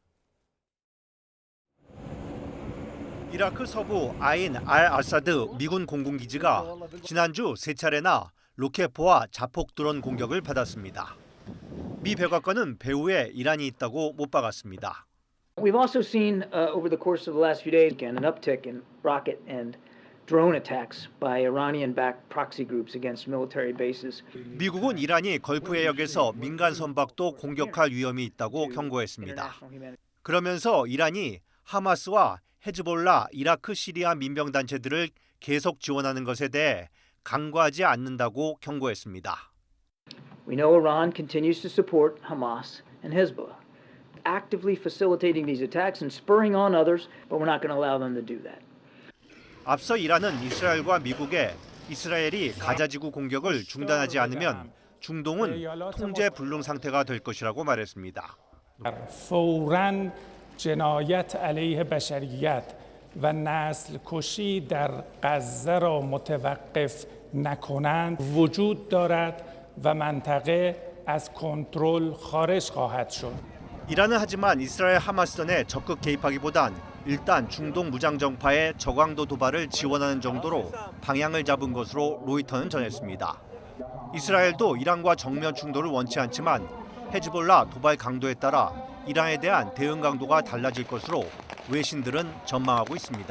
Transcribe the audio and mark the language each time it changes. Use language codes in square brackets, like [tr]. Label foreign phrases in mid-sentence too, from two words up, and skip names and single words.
[ko] 이라크 서부 아인 알-아사드 미군 공군기지가 지난주 세 차례나 로켓포와 자폭 드론 공격을 받았습니다. 미 백악관은 배후에 이란이 있다고 못 박았습니다. [en] We've also seen over the course of the last few days again an uptick in rocket and drone attacks by Iranian-backed proxy groups against military bases. [ko] 미국은 이란이 걸프 해역에서 민간 선박도 공격할 위험이 있다고 경고했습니다. 그러면서 이란이 하마스와 헤즈볼라, 이라크, 시리아 민병단체들을 계속 지원하는 것에 대해 간과하지 않는다고 경고했습니다. [en] We know Iran continues to support Hamas and Hezbollah, actively facilitating these attacks and spurring on others, but we're not going to allow them to do that. [ko] 앞서 이란은 이스라엘과 미국에 이스라엘이 가자지구 공격을 중단하지 않으면 중동은 통제 불능 상태가 될 것이라고 말했습니다. [fa] فوراً جنایت علیه بشریت و نسل کشی در غزه را متوقف نکنند وجود دارد و منطقه از کنترل خارج خواهد شد. [ko] 이란은 하지만 이스라엘 하마스전에 적극 개입하기보단 일단 중동 무장정파의 저강도 도발을 지원하는 정도로 방향을 잡은 것으로 로이터는 전했습니다. 이스라엘도 이란과 정면 충돌을 원치 않지만 헤즈볼라 도발 강도에 따라 이란에 대한 대응 강도가 달라질 것으로 외신들은 전망하고 있습니다.